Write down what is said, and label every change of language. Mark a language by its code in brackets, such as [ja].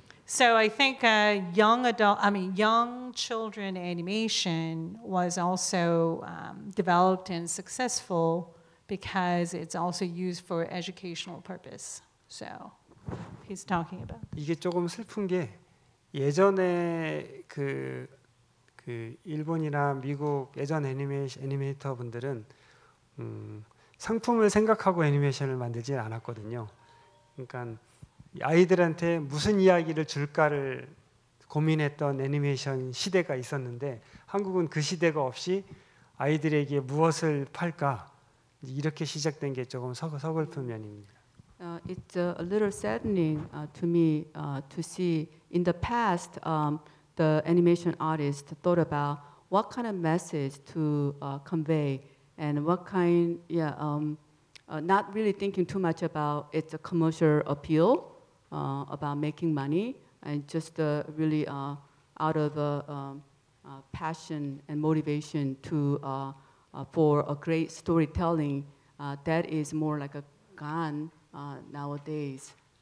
[en] So I think young children animation was also developed and successful because it's also used for educational purpose. So he's talking about. [ko] 이게 조금 슬픈 게 예전에 그 일본이나 미국 예전 애니메이터 분들은 상품을 생각하고 애니메이션을 만들지 않았거든요. 그러니까 아이들한테 무슨 이야기를 줄까를 고민했던 애니메이션 시대가 있었는데 한국은 그 시대가 없이 아이들에게 무엇을 팔까 이렇게 시작된 게 조금 서글픈 면입니다. [en] It's a little saddening to me to see in the past the animation artist thought about what kind of message to convey and what kind, not really thinking too much about its commercial appeal, about making money, and just really out of passion and motivation to for a great storytelling that is more like a gone nowadays.